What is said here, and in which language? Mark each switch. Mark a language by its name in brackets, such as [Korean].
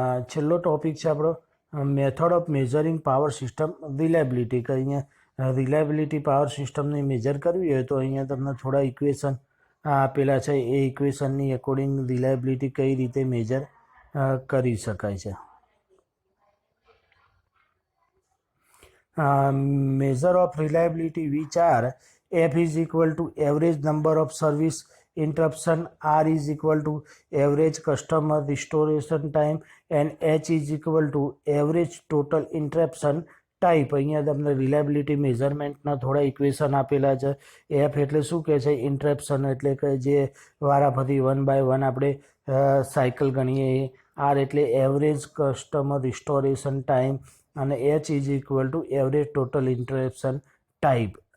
[Gujarati] છેલ્લો ટોપિક છે આપણો [English] Method of measuring power system reliability. [Gujarati] કે અહીંયા રિલાયબિલિટી પાવર સિસ્ટમને મેજર કરવી હોય તો અહીંયા તમને થોડા ઇક્વેશન આપેલા છે. એ ઇક્વેશનની એકોર્ડિંગ રિલાયબિલિટી કઈ રીતે મેજર કરી શકાય છે. [English] Measure of reliability which are F is equal to average number of service interruption, R is equal to average customer restoration time and H is equal to average total interruption type. [Gujarati] અહીંયા તમને reliability મેઝરમેન્ટના થોડા equation આપેલા છે. F એટલે શું કહે છે? Interruption, એટલે કે જે વારાફરતી 1/1 આપણે સાયકલ ગણીએ. [English] R એટલે average customer restoration time અને H is equal to average total interruption type.